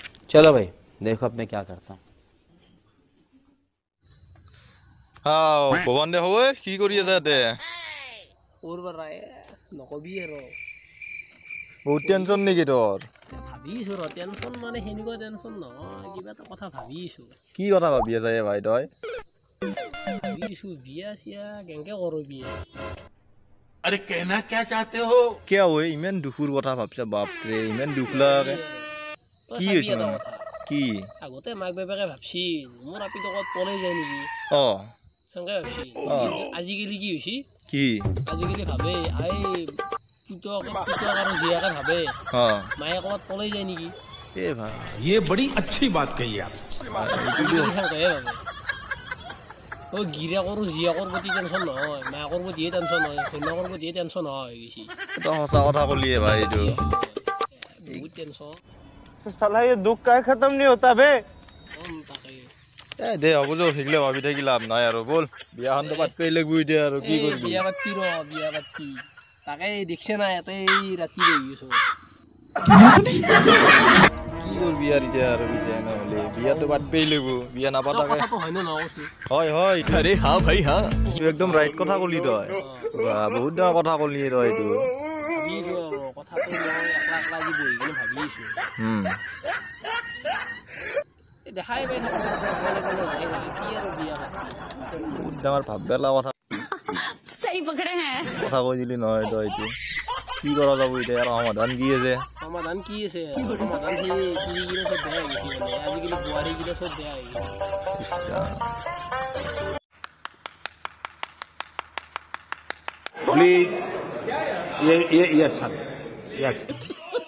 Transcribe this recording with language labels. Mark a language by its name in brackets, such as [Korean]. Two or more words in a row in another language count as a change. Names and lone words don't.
[Hindi] चलो भाई देखो अब मैं क्या करता हूँ। [Assamese] ভৱান দে হয় কি কৰি আছে ইয়াতে নকবি আৰু বহুত টেনচন নেকি তোৰ ভাবিছো ৰ টেনচন মানে সেনেকুৱা টেনচন নহয় কিবা এটা কথা ভাবিছো কি কথা ভাবি আছে ভাই তই ভাবিছো বিয়া চিয়া কেনেকে কৰো বিয়া [Hindi] अरे कहना क्या चाहते हो [Assamese] কিয় হয় ইমান দুখৰ কথা ভাবছা বাপৰে ইমান দুখ লাগে কি হৈছে মানে কি আগতে মাক বাপেকে ভাবছিল মোৰ আপিটো ক'ত পলাই যায় নেকি অ সেনেকে ভাবছিল কিন্তু আজিকালি কি হৈছে কি আজিকালি ভাবে আই পুতক আৰু জীয়াকে ভাবে অ মায়ে ক'ত পলাই যায় নেকি এ ভাই [Hindi] ये बड़ी अच्छी बात कही आप [Assamese] আজিকালি সেনেকৈহে ভাবে গিৰিয়েকৰ জীয়েকৰ প্ৰতি টেনচন নহয় মাকৰ প্ৰতিহে টেনচন হয় ঘৈণীয়েকৰ প্ৰতিহে টেনচন হয় গৈছে তই সঁচা কথা কলিয়ে ভাই এইটো বহুত টেনচন [Hindi] साला ये दुख का खत्म नहीं होता बे [Assamese] তাকে এ দে হ'ব যো সেইগিলা ভাবি থাকি লাভ নাই আৰু বল বিয়াখনতো পাতবই লাগব এতিয়া আৰু কি কৰিবি বিয়া পাতি বিয়া পাতি তাকে দেখছে না ইয়াতে ৰাতি ৰহি আছো কি কৰবি আৰু এতিয়া আৰু বিয়া নহ'লে বিয়াতো পাতবই লাগব বিয়া নাপাতাকে কথাটো হয় নে নহয় কৈছো হয় হয় [Hindi] अरे हाँ भाई हाँ [Assamese] তুই একদম ৰাইট কথা কলি তই বহুত ডাঙৰ কথা কলি তই এইটো ভাবিছো কথাটো মই একলা একলা আজি বহি কিনে ভাবি আছো দেখাই পাই থাকো মনে মনে যাই কি আৰু বিয়া পাতি বহুত ডাঙৰ ভাববেলা কথা [Hindi] सही पकड़े हैं [Assamese] কথা কৈ দিলি নহয় তই এইটো কি কৰা যাব এতিয়া আৰু সমাধান কি আছে সমাধান কি আছে সমাধান সেই কিনে চব বেয়া হৈ গৈছে মানে আজিকালি বোৱাৰী কিনে চব বেয়া হৈ গৈছে ইছ ৰাম [Hindi] प्लीज ये अच्छा